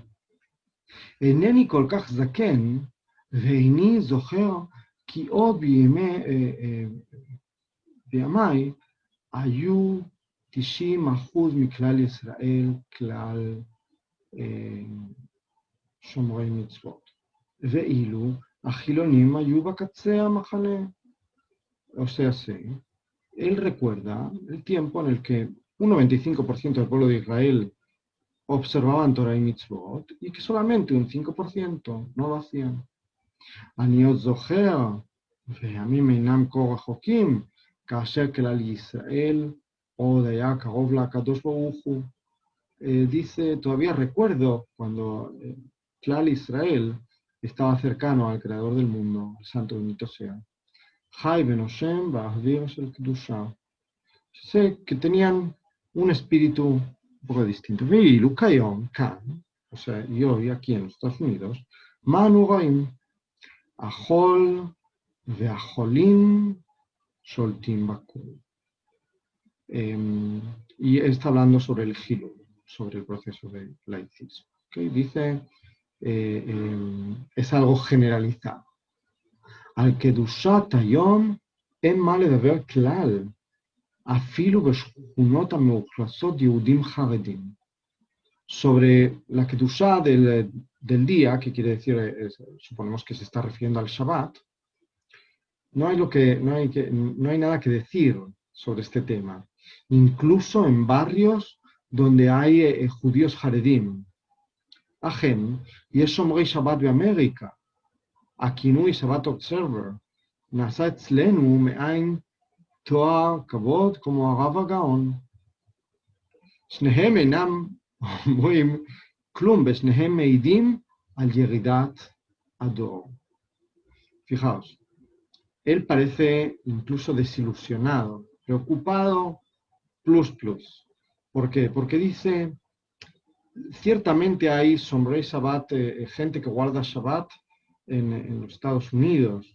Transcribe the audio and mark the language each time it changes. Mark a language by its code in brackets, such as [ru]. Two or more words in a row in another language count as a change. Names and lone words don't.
[he] אינני כל כך זקן, ואיני זוכר כי עוד בימיי היו 90% מכלל ישראל כלל שומרי מצוות. ואילו החילונים היו בקצה המחנה. [es] O sea, él recuerda el tiempo en el que un 95% del pueblo de Israel observaban Torah y Mitzvot y que solamente un 5% no lo hacían. [he] אני עוד זוכר, והימים אינם כה רחוקים, כאשר כלל ישראל עוד היה קרוב לקדוש ברוך הוא. [es] Dice, todavía recuerdo cuando [he] כלל ישראל [es] estaba cercano al creador del mundo, el santo bendito sea. [he] חי בין השם באוויר של קדושה. [es] Sé que tenían un espíritu un poco distinto. [he] ואילו כיום, כאן, [es] o sea, y hoy aquí en los Estados Unidos, [he] מה אנו רואים? החול והחולים שולטים בכול. [es] Y está hablando sobre el Hilul, sobre el proceso de laicismo. ¿Okay? Dice, es algo generalizado. [he] על קדושת היום אין מה לדבר כלל, אפילו בשכונות המאוכלסות יהודים חרדים. [es] sobre la Kedushá del día, que quiere decir, suponemos que se está refiriendo al Shabbat, no hay nada que decir sobre este tema, incluso en barrios donde hay judíos Haredim. Ajem, y es [he] שומרי שבת [es] de América, [he] הכינוי [en] Shabbat Observer, [he] נעשה אצלנו מעין תואר כבוד כמו הרב הגאון. שניהם אינם אומרים כלום, ושניהם מעידים על ירידת הדור. [es] Fijaos, él parece incluso desilusionado, preocupado, plus. ¿Por qué? Porque dice, ciertamente hay [he] שומרי שבת, [es] gente que guarda Shabbat en los Estados Unidos.